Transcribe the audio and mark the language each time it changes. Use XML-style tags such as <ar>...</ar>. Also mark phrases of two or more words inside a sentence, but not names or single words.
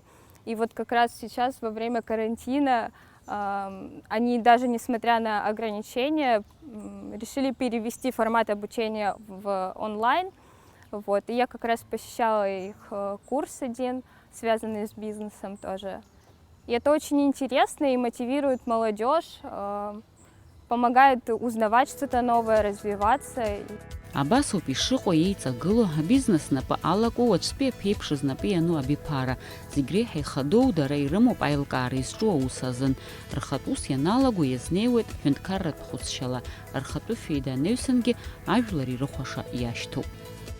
<ru>И вот как раз сейчас, во время карантина, они даже несмотря на ограничения, решили перевести формат обучения в онлайн. Вот, и я как раз посещала их курс один, связанный с бизнесом тоже. И это очень интересно и мотивирует молодежь, помогает узнавать что-то новое, развиваться.</ru> <ab>Абасоуп ишыҟоу еиҵагыло абизнес напы алаку уаҵәтәи аԥеиԥш знапы иану абиԥара. Зегь реиҳа ихадоу дара ирымоуп аилкаара изҿу аус азын. Рхатә ус ианалаго иазнеиуеит ҳәынҭқарратә хәыцшьала. Рхатәы феида анаҩсангьы ажәлар ирыхәаша иашьҭоуп.</ab>